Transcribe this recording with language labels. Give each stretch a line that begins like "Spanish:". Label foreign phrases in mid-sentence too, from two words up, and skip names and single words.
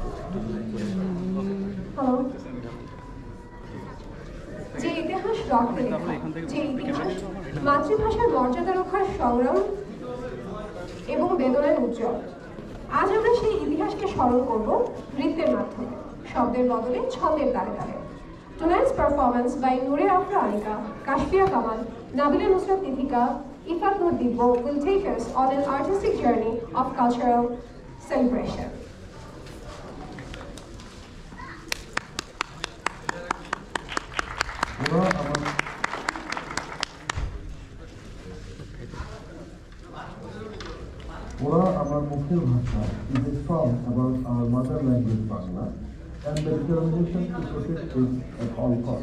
Bangla: যে ইতিহাস রক্তে লেখা, যে ইতিহাস মাতৃভাষার মর্যাদা রক্ষার সংগ্রাম এবং বেদনায় উজ্জ্বল। আজ আমরা সেই ইতিহাসকে স্মরণ করব নৃত্যের মাধ্যমে, শব্দের বদলে ছন্দের তালে তালে।
English: Tonight's performance by Noor Afra Anika, Kashfia Kamal, Nabila Nusrat Nithika, Ifat Nur Dibbo will take us on an artistic journey of cultural celebration. Ora Amar Mukhir Bhasha is a song about our mother language Bangla and the determination to protect it at all costs.